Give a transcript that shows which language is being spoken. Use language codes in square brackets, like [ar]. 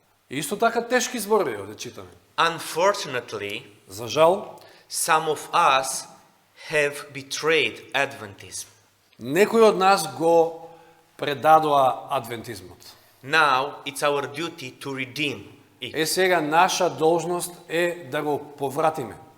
[mk] Исто така тешки зборови овде читаме. [en] Unfortunately, [mk] За жал, [en] some of us have betrayed Adventism. [mk] некои од нас го предадоа адвентизмот. [en] Now it's our duty to redeem it. [mk] Е сега наша должност е да го повратиме.